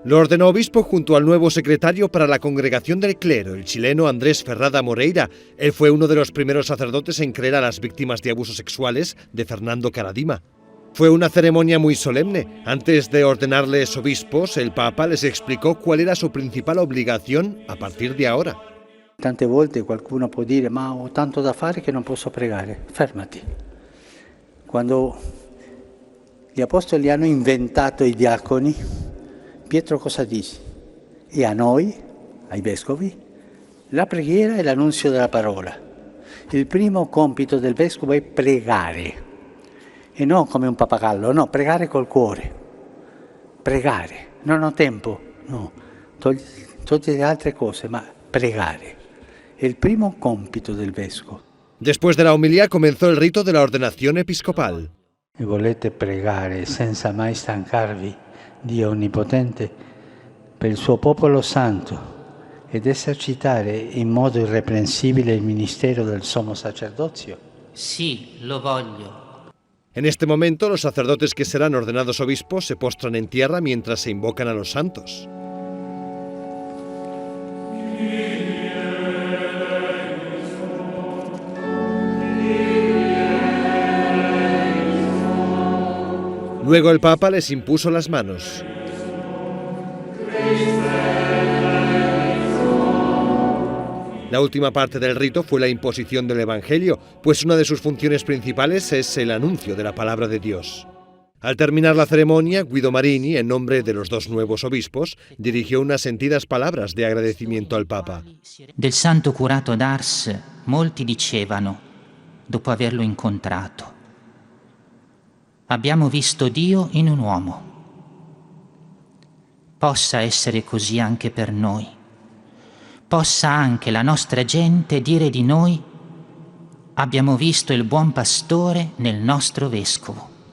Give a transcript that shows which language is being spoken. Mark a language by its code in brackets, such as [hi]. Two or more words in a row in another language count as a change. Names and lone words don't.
[es] Lo ordenó obispo junto al nuevo secretario para la Congregación del Clero, el chileno Andrés Ferrada Moreira. Él fue uno de los primeros sacerdotes en creer a las víctimas de abusos sexuales de Fernando Karadima. Fue una ceremonia muy solemne. Antes de ordenarles obispos, el Papa les explicó cuál era su principal obligación a partir de ahora. [it] Tante volte qualcuno può dire ma ho tanto da fare che non posso pregare. Fermati. Quando gli apostoli hanno inventato i diaconi, Pietro cosa dice? E a noi, ai vescovi, la preghiera è l'annunzio della parola. Il primo compito del vescovo è pregare. E non come un pappagallo, no, pregare col cuore. Pregare. Non ho tempo, no. Togli le altre cose, ma pregare. È il primo compito del vescovo. [es] Después de la homilía comenzó el rito de la ordenación episcopal. [it] E volete pregare senza mai stancarvi, Dio Onnipotente, per il suo popolo santo ed esercitare in modo irreprensibile il ministero del sommo sacerdozio? Sì, lo voglio. [es] En este momento, los sacerdotes que serán ordenados obispos se postran en tierra mientras se invocan a los santos. Luego el Papa les impuso las manos. La última parte del rito fue la imposición del Evangelio, pues una de sus funciones principales es el anuncio de la palabra de Dios. Al terminar la ceremonia, Guido Marini, en nombre de los 2 nuevos obispos, dirigió unas sentidas palabras de agradecimiento al Papa. [it] Del santo curato d'Ars molti dicevano, dopo averlo incontrato: abbiamo visto Dio in un uomo. possa essere così anche per noi. Possa anche la nostra gente dire di noi: abbiamo visto il buon pastore nel nostro vescovo.